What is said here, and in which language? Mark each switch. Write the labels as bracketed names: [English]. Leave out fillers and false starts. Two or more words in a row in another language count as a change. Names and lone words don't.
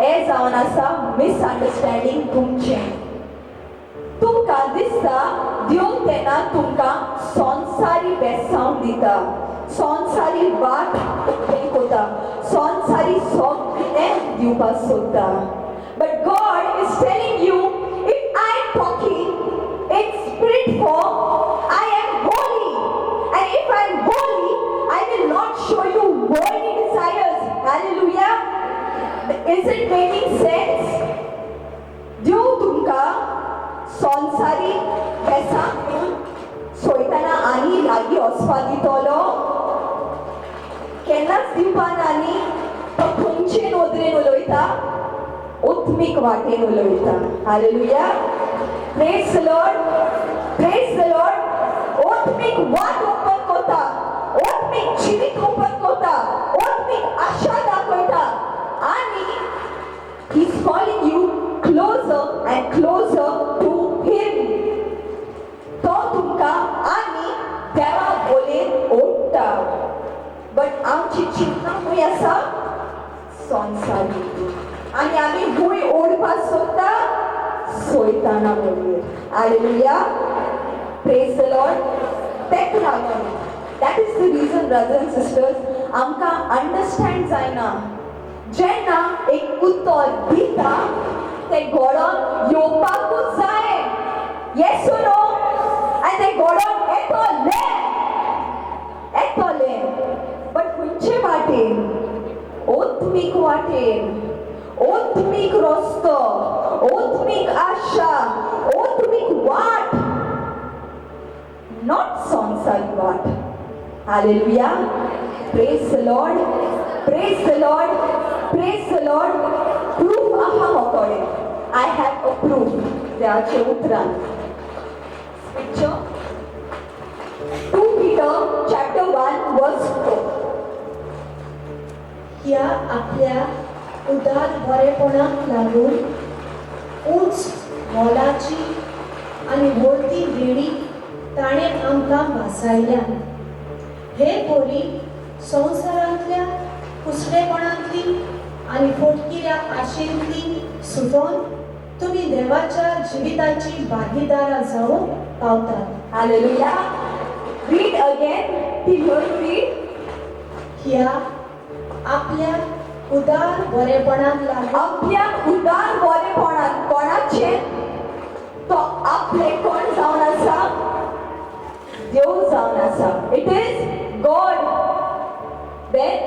[Konkani] हे जावन आसा मिसअंडरस्टँडिंग तुमचें. तुमकां दिसता देव तेन्ना तुमकां संसारी बेसांव दिता, संसारी वाट उक्तें कोता, संसारी सगळें दिवपाक सोदता. [English] But God is telling you, if I am talking in spirit form, I am holy. And if I am holy, I will not show you worldly desires. Hallelujah. Is it making sense? [Konkani] देव तुमका संसारी बेसांव दिवन सोयताना आनी लागीं वचपाक दितलो? केन्नाच दिवपाना न्ही. तो खंयचे नदरेन उलयता? ओत्मीक वाटेन उलयता. हालेलुया. [English] Praise the Lord. Praise the Lord. [Konkani] ओत्मीक वाट ओपन करता. ओत्मीक जिवीत ओपन करता. ओत्मीक आशा दाखयता. [English] आणि he is calling you closer and closer to him. [Konkani] तो तुमका आणि देवा बोलेन ओडटा. बट आमची चिंता खंय आसा? संसारी. आणि आम्ही भूय ओडपाक सोदता सोयताना बोलये. [English] हालेलुया. Praise the Lord. [Konkani] तेक लागून [English] that is the reason brothers and sisters [Konkani] आमकां अंडरस्टँड जायना. जेन्ना एक उत्तर दिता ते घडोवन येवपाकूच जाय. [English] yes or no? [Konkani] आनी ते घडोवन येतले. येतले. बट खंयचे वाटेन? ओत्मीक वाटेन. ओत्मीक रस्तो. ओत्मीक आशा. ओत्मीक वाट. नॉट संसारी वाट. हालेलुया. [English] Praise the Lord. Praise the Lord. Praise the Lord. [Konkani] प्रूफ आहा मोकोडे. [English] I have a proof. [Konkani] देवाचे उतरान. [English] स्क्रिप्चर 2 Peter chapter 1 verse 4. [Konkani] ह्या आपल्या उदार बरेपणाक लागून उंच मोलाची आनी व्हडली देणी ताणें आमकां वासायल्या. हे पोरी संवसारांतल्या कुसडेपणांतली आनी फोटकिऱ्या आशेंतली सुटोवन तुमी देवाच्या जिविताची भागीदारां जावंक पावतात. [English] Hallelujah. Read again. Read. [Konkani] ह्या आपल्या उदार बरेपणाक लागून आपल्या उदार बरेपणान कोणाचे? तो आपले कोण जावन आसा? देव जावन आसा. [English] It is God. देन